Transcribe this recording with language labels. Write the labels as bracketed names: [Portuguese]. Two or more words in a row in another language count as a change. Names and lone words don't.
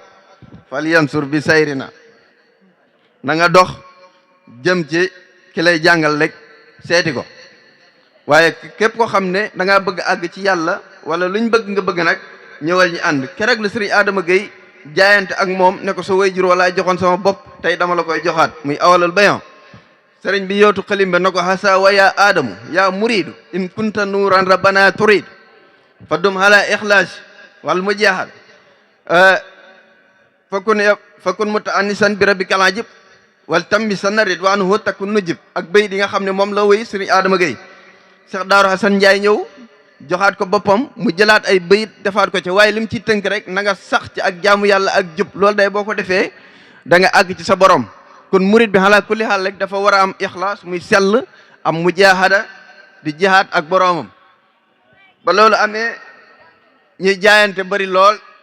[Wolof] falyansur bi sayrina na nga dox jëm ci ki lay jàngal rek seeti ko waaye képp koo xam ne da ngaa bëgg àgg ci yàlla wala luñ bëgg nga bëgg nag ñëwal ñu ànd keroog la sëriñ Adama Gueye jaayante ak moom ne ko sa way jur wala joxoon sama bopp tey dama la koy joxaat muy [Arabic] أول البيان [Wolof] sëriñ bi yootu xalim ba na ko hasa wa ya adamu ya muridu in kunta nuuran rabbana turid fadum hala ikhlaas wal mujahad fakun mutaannisan bi rabbikal ajib wal tammi sana ridwanuhu takun nujib ak bay di nga xam ne moom la wéy sëriñ Adama Gueye Cheikh Daaru Hasan Ndiaye ñëw joxaat ko boppam mu jëlaat ay bayit defaat ko ci waaye lim ci tënk rek na nga sax ci ak jaamu yàlla ak jub loolu day boo ko defee da nga àgg ci sa borom kon murit bi xalaa kulli xaal rek dafa war a am ixlaas muy sell am mujaahada di jihaad ak boromam ba loolu amee ñuy jaayante bari lool